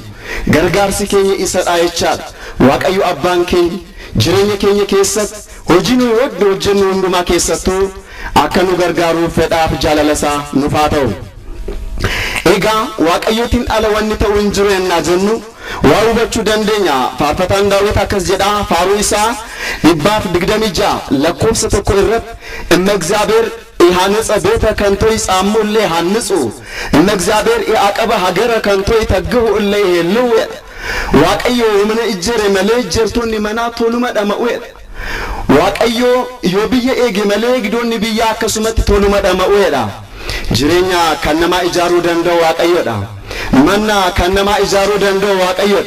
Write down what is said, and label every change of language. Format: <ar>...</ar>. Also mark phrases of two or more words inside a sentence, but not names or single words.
<om>Gargaarsi keenya isadha jechaadha. Waaqayyo abbaan keenya jireenya keenya keessatti hojii nu hojjennu hundumaa keessattuu akka nu gargaaruuf fedhaaf jaalala isaa nuuf haa ta'u. Egaa waaqayyootiin ala wanni ta'u hin jiru yennaa jennu waa hubachuu dandeenya. Faarfataan Daawit akkas jedha faaruu isaa 126 lakkoofsa 1 irratti</om> <gez>እመ እግዚአብሔር ኢሃንጸ ቤተ ከንቶ ይጻሙ እለ ይሃንጹ እመ እግዚአብሔር ኢአቀበ ሀገረ ከንቶ ይተግሁ እለ ይሄልው</gez> <om>waaqayyo humna ijjere malee jirtoonni manaa toluma dhama'u. Waaqayyo yoo biyya eege malee gidoonni biyya akkasumatti toluma dhama'uudha. Jireenya kan nama ijaaruu danda'u waaqayyoodha. Manna kan nama ijaaruu danda'u waaqayyoodha.</om>